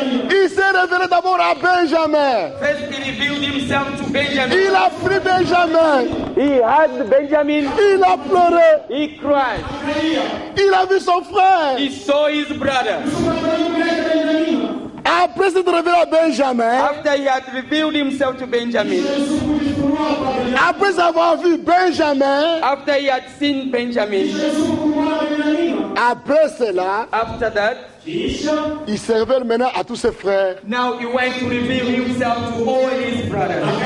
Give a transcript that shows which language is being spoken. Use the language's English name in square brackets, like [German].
[French] Il s'est révélé d'abord à Benjamin. [English] First he revealed himself to Benjamin. [French] Il a pris Benjamin. [English] He had Benjamin. [French] Il a pleuré. [English] He cried. [French] Il a vu son frère. [English] He saw his brother. [French] Après s'être révélé à Benjamin, [English] after he had revealed himself to Benjamin, [French] après avoir vu Benjamin, [English] after he had seen Benjamin, [French] après cela, [English] after that, [French] il se révèle maintenant à tous ses frères. [English] now he went to reveal himself to all his brothers.